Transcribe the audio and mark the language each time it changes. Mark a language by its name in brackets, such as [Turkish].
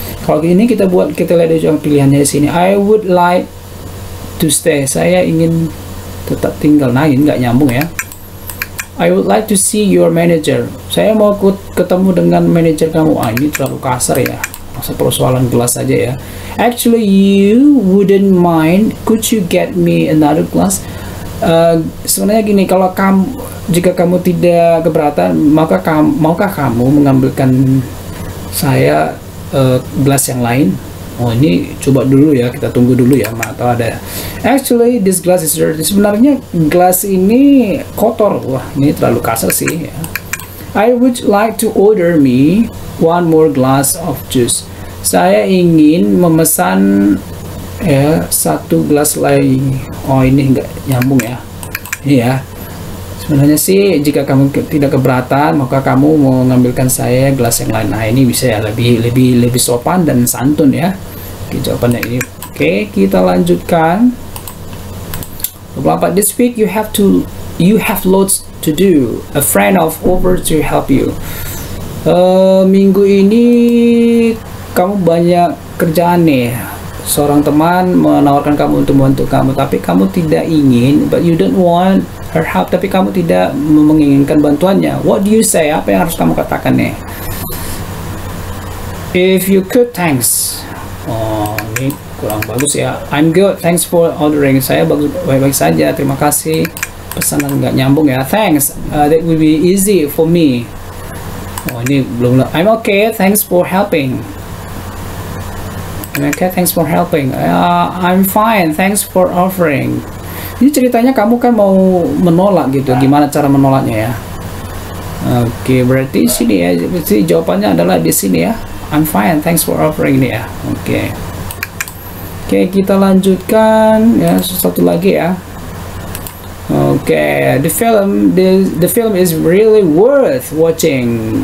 [Indonesian] Kalau gini kita lihat aja pilihannya di sini. [English] I would like to stay. [Indonesian] Saya ingin tetap tinggal. Nah, ini nggak nyambung ya. [English] I would like to see your manager. [Indonesian] Saya mau ketemu dengan manajer kamu. Ini terlalu kasar ya. Masa persoalan gelas saja ya. [English] Actually, you wouldn't mind. Could you get me another glass? [Indonesian] Sebenarnya gini, kalau jika kamu tidak keberatan, maukah kamu mengambilkan saya gelas yang lain? Oh, ini coba dulu ya, kita tunggu dulu ya, atau ada. [English] Actually, this glass is dirty. [Indonesian] Sebenarnya gelas ini kotor. Wah, ini terlalu kasar sih ya. [English] I would like to order me one more glass of juice. [Indonesian] Saya ingin memesan ya satu gelas lagi. Oh, ini enggak nyambung ya. Ini ya. Sebenarnya sih jika kamu tidak keberatan, maka kamu mau mengambilkan saya gelas yang lain. Nah, ini bisa ya lebih sopan dan santun ya. Oke, jawabannya ini. Oke, kita lanjutkan. [English] 24. This week you have loads to do. A friend of over to help you. [Indonesian] Minggu ini kamu banyak kerjaan nih. Seorang teman menawarkan kamu untuk membantu kamu, tapi kamu tidak ingin, [English] but you don't want her help, [Indonesian] tapi kamu tidak menginginkan bantuannya. [English] What do you say? [Indonesian] Apa yang harus kamu katakan nih? [English] If you could, thanks. Oh, [Indonesian] ini kurang bagus ya. [English] I'm good, thanks for ordering. [Indonesian] Saya baik-baik saja, terima kasih. Pesanan nggak nyambung ya. [English] Thanks, that will be easy for me. Oh, [Indonesian] ini belum. [English] I'm okay, thanks for helping. Okay, thanks for helping. I'm fine, thanks for offering. [Indonesian] Ini ceritanya kamu kan mau menolak gitu. Gimana cara menolaknya ya? Oke, berarti sini ya. Berarti jawabannya adalah di sini ya. [English] I'm fine, thanks for offering [Indonesian] ini ya. Oke. Oke, kita lanjutkan ya, satu lagi ya. [English] Oke, the film is really worth watching.